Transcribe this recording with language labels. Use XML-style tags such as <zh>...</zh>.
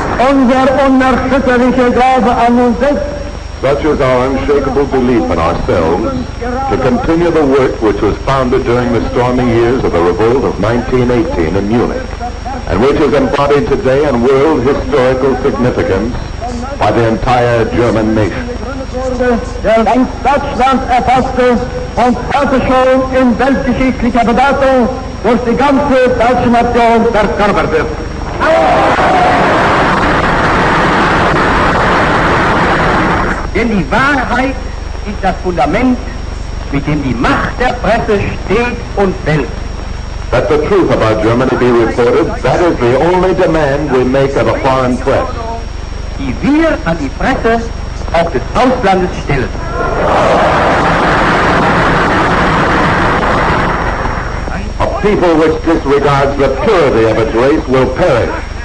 <de>Unser unerschütterlicher Glaube an uns selbst.</de> <en>Such is our unshakable belief in ourselves to continue the work which was founded during the stormy years of the revolt of 1918 in Munich, and which is embodied today in world historical significance by the entire German nation.</en> <de>Der ganz Deutschland erfasste und heute schon in weltgeschichtlicher Bedeutung durch die ganze deutsche Nation verkörpert wird. Denn die Wahrheit ist das Fundament, mit dem die Macht der Presse steht und fällt.</de> <en>That the truth about Germany be reported, that is the only demand we make of a foreign press.</en> <de>Die wir an die Presse auch des Auslandes stellen.</de> <en>A people which disregards the purity of its race will perish.</en>